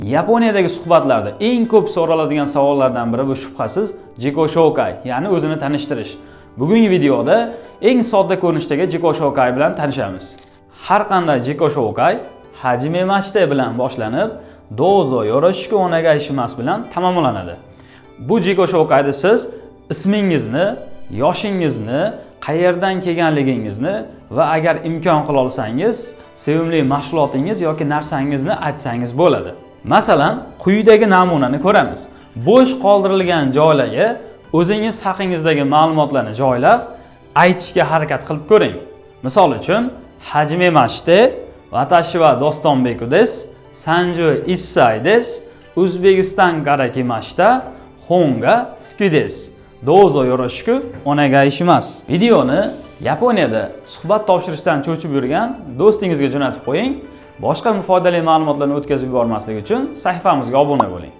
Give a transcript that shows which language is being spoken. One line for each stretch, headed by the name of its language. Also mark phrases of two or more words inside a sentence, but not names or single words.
Uzbek: Yaponiyadagi suhbatlarda eng ko'p so'raladigan savollardan biri bu shubhasiz
Japanese: 自己紹介,
Uzbek: ya'ni o'zini tanishtirish. Bugungi videoda eng sodda ko'rinishdagi
Japanese: 自己紹介
Uzbek: bilan tanishamiz. Har qanday
Japanese: 自己紹介はじめまして
Uzbek: bilan boshlanib,
Japanese: どうぞよろしくお願いします
Uzbek: bilan tamomlanadi. Bu
Japanese: 自己紹介'da
Uzbek: siz ismingizni, yoshingizni, qayerdan kelganligingizni va agar imkon qila olsangiz, sevimli mashg'ulotingiz yoki narsangizni aytsangiz bo'ladi. Masalan, quyidagi namunani ko'ramiz. Bo'sh qoldirilgan joylarga o'zingiz haqingizdagi ma'lumotlarni joylab, aytishga harakat qilib ko'ring. Misol uchun,
Japanese: はじめまして、私はDostonbekuです、31です、O'zbekistonから来ました、本が好きです. どうぞよろしくお願いします.
Uzbek: Videoni Yaponiyada suhbat topshirishdan cho'chib yurgan do'stingizga jo'natib qo'ying. Boshqa foydali ma'lumotlarni o'tkazib yubormaslik uchun sahifamizga obuna bo'ling.